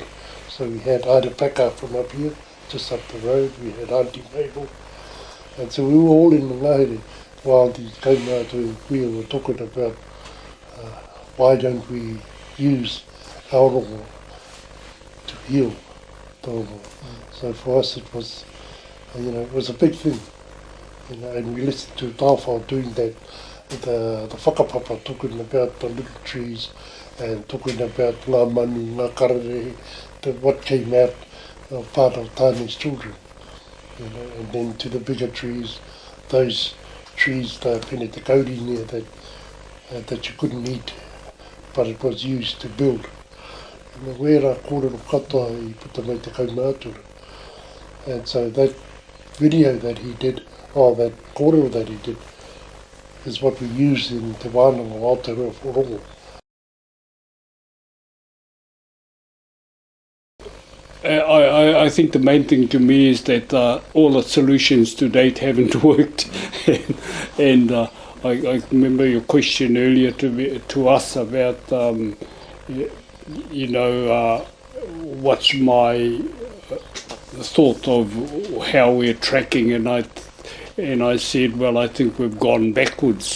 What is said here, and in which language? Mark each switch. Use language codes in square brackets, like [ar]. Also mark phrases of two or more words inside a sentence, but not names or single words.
[en] So we had Airepaka from up here, just up the road, we had Auntie Mabel, and so we were all in the ngahere while the kaumātua and kuia were talking about why don't we use our rongo to heal the rongo. So for us it was, you know, it was a big thing, you know, and we listened to tawhao doing that, the whakapapa talking about the little trees and talking about [mi] ngā manu, ngā kararehe, [en] what came out of part of Tāne's children, you know, and then to the bigger trees, those trees, the [mi] pene te kauri [en] there that you couldn't eat, but it was used to build. [mi] And the wera kōrero katoa I puta mai te kaumātua. [en] And so that video that he did, that kōrero that he did, is what we use in te wānanga o Aotearoa for rongo. I think the main thing to me is that all the solutions to date haven't worked. and I remember your question earlier to us about, what's my thought of how we're tracking, and I said, well, I think we've gone backwards.